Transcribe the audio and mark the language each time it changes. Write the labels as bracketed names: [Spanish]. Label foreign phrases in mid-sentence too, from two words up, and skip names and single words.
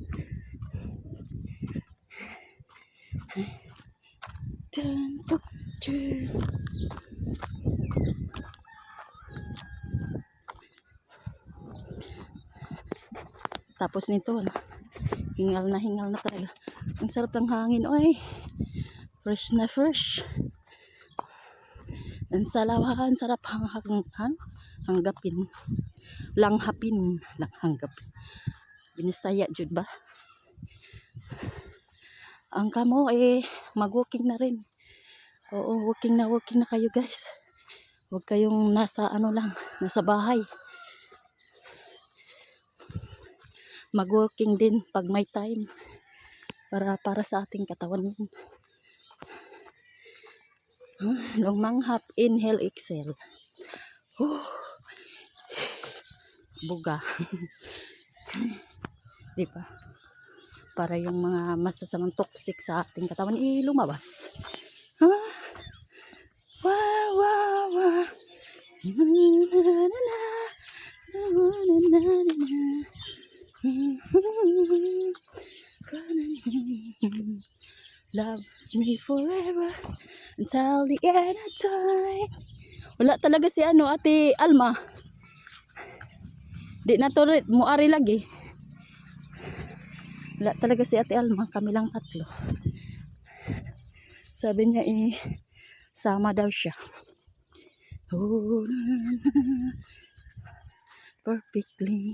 [Filipino] Tapos nito, hingal na talaga. Ang sarap ng hangin, oy. Fresh na fresh. Ang salawahan, sarap hanggapin. Langhapin. Langhapin. [Cebuano] Binisaya, jud ba? Ang kamo, [Filipino] mag-walking na rin. Oo, walking na kayo, guys. Huwag kayong nasa nasa bahay. Mag-walking din pag may time. Para sa ating katawan. Lumanghap, [English] inhale, exhale. [Filipino] Buga. Di ba? Para yung mga masasamang toxic sa ating katawan lumabas. Wow. [English] Loves me forever until the end of time. [Filipino] Wala talaga si Ate Alma. [Cebuano] Di na to muari lagi. [Filipino] Wala talaga si Ate Alma, kami lang tatlo. Sabi niya sama daw siya. [English] Oh, perfectly.